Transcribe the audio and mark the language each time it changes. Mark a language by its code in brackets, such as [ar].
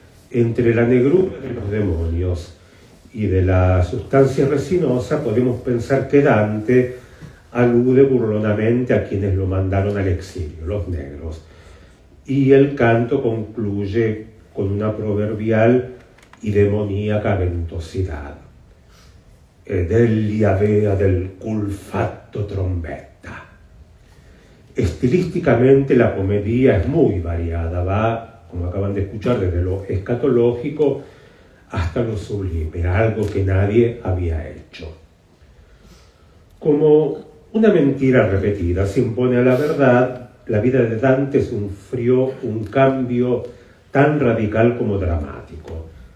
[es] Entre la negrura de los demonios y de la sustancia resinosa podemos pensar que Dante alude burlonamente a quienes lo mandaron al exilio, los negros. Y el canto concluye con una proverbial y demoníaca ventosidad. [it] Egli avea del cul fatto trombetta. [es] Estilísticamente la comedia es muy variada, va, como acaban de escuchar, desde lo escatológico hasta lo sublime, algo que nadie había hecho. Como una mentira repetida se impone a la verdad, la vida de Dante sufrió un cambio tan radical como dramático.